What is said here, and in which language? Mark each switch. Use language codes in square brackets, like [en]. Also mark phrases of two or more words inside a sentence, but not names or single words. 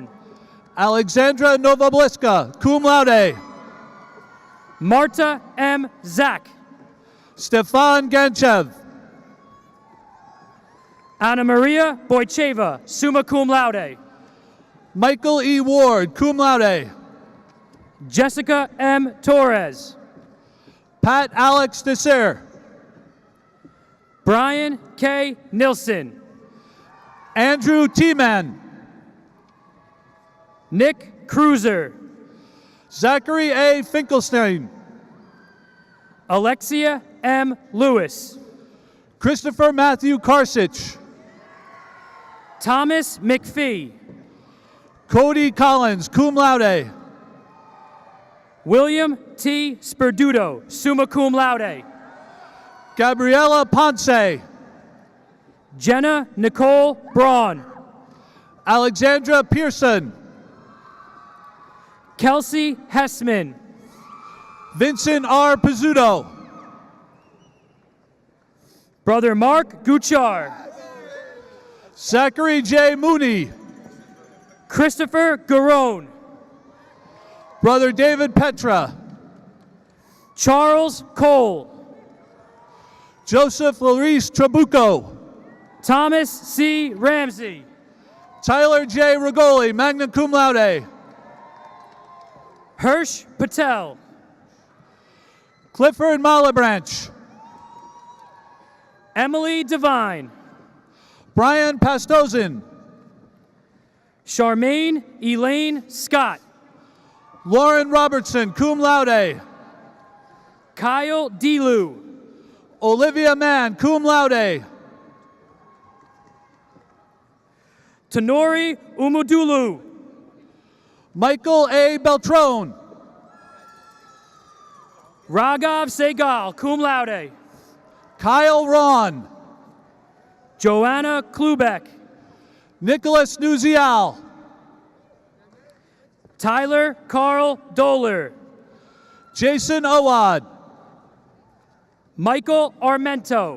[en] Alexandra Novobliska, [la] cum laude. [en] Marta M. Zak. Stefan Ganchev. Anna Maria Boycheva, [la] summa cum laude. [en] Michael E. Ward, [la] cum laude. [en] Jessica M. Torres. Pat Alex Desir. Brian K. Nilsson. Andrew T-Man. Nick Cruiser. Zachary A. Finkelstein. Alexia M. Lewis. Christopher Matthew Karsich. Thomas McPhee. Cody Collins, [la] cum laude. [en] William T. Sperduto, [la] summa cum laude. [en] Gabriela Ponce. Jenna Nicole Braun. Alexandra Pearson. Kelsey Hessman. Vincent R. Pizzuto. Brother Mark Guchar. Zachary J. Mooney. Christopher Garone. Brother David Petra. Charles Cole. Joseph Laurice Trabuco. Thomas C. Ramsey. Tyler J. Rigoli, [la] magna cum laude. [en] Hirsch Patel. Clifford Malabranch. Emily Devine. Brian Pastozin. Charmaine Elaine Scott. Lauren Robertson, [la] cum laude. [en] Kyle Delu. Olivia Mann, [la] cum laude. [en] Tenori Umudulu. Michael A. Beltrone. Raghav Segal, [la] cum laude. [en] Kyle Ron. Joanna Klubeck. Nicholas Nuzial. Tyler Carl Doler. Jason Owad. Michael Armento.